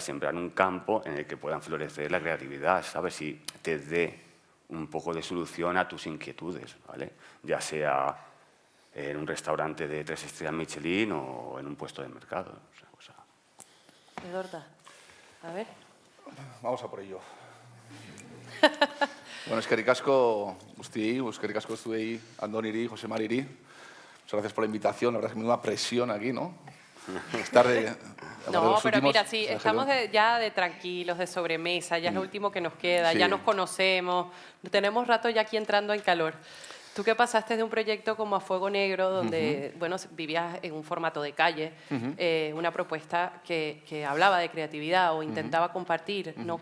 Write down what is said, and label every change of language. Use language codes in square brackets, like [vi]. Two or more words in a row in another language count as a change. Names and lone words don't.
[es] Sembrar un campo en el que puedan florecer la creatividad, ¿sabes? Si te dé un poco de solución a tus inquietudes, ¿vale? Ya sea en un restaurante de 3 estrellas Michelin o en un puesto de mercado. O sea, Edorta, a ver. Vamos a por ello. [eu] Bueno, eskerrik asko guztiei, eskerrik asko zuei, Andoniri, Jose Mariri. [es] Muchas gracias por la invitación, la verdad es que me da una presión aquí, ¿no? No, pero mira, sí, estamos ya de tranquilos, de sobremesa, ya es lo último que nos queda, ya nos conocemos, tenemos rato ya aquí entrando en calor. Tú que pasaste de un proyecto como A Fuego Negro, donde bueno, vivías en un formato de calle, una propuesta que hablaba de creatividad o intentaba compartir ¿no?